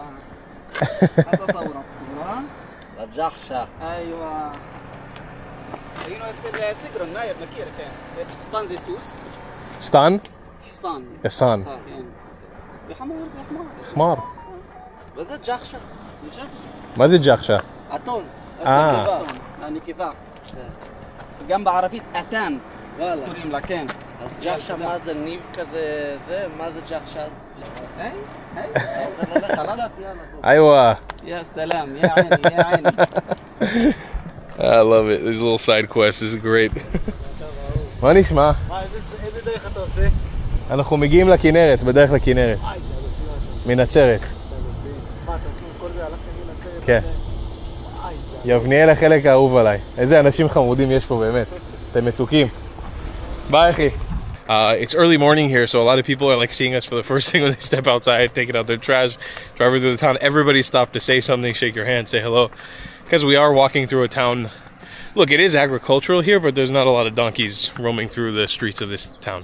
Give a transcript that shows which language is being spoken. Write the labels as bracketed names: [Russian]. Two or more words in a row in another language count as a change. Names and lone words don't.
[Arabic] هذا صورك صورة الجحشة ايوه حصان زي سوس. Stan? حصان. Hassan. حمار زي حمار. Khmar. وهذا جخشة. [Hebrew] מה זה ג'חשה? [Arabic] أتون. يعني كيفاه. جنب عربية أتان. والله. توريم لكن. جخشة ما زي النيب كذا زي ما زي جخشة. هاي. خلاص يلا. أيوة. يا سلام يا عيني يا عيني. [English] I love it. These little side quests. This is great. [Hebrew] מה נשמע? איזה דרך אתה עושה? אנחנו מגיעים לכנרת, בדרך לכנרת. מנצרת. מה, אתה עושים כל זה? הלכת מנצרת? כן. יבניאל החלק האהוב עליי. איזה אנשים חמודים יש פה באמת. אתם מתוקים. ביי אחי. [English] It's early morning here, so a lot of people are like seeing us for the first thing when they step outside, taking out their trash, driving through the town. Everybody stopped to say something, shake your hand, say hello. Because we are walking through a town. Look, it is agricultural here, but there's not a lot of donkeys roaming through the streets of this town.